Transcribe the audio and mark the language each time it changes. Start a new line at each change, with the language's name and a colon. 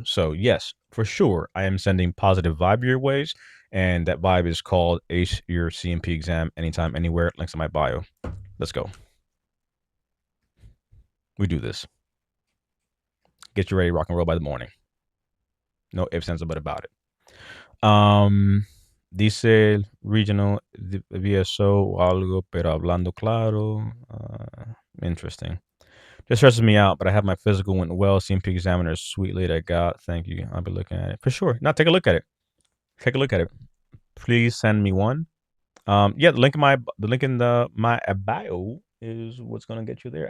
English: So yes, for sure, I am sending positive vibe your ways. And that vibe is called Ace Your CMP Exam Anytime, Anywhere. Links in my bio. Let's go. We do this. Get you ready to rock and roll by the morning. No ifs, ands, or but about it.
Spanish: Dice el regional VSO o algo, pero hablando claro.
English: Interesting. Just stresses me out, but I have my physical went well. CMP examiner, sweet lady I got. Thank you. I'll be looking at it for sure. Now take a look at it. Take a look at it. Please send me one. Yeah, the link in the my bio is what's gonna get you there.